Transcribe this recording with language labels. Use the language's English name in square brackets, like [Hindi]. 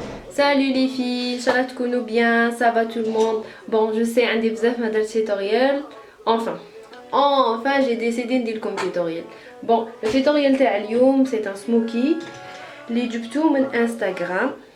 [French] Salut les filles, Inch'Allah تكونوا bien, ça va tout le monde. [Arabic] Bon, je sais عندي بزاف ما درت tutoriel. [French] Enfin, j'ai décidé ندير لكم tutoriel. Bon, le tutoriel تاع اليوم c'est un smoky اللي جبتوه من انستغرام.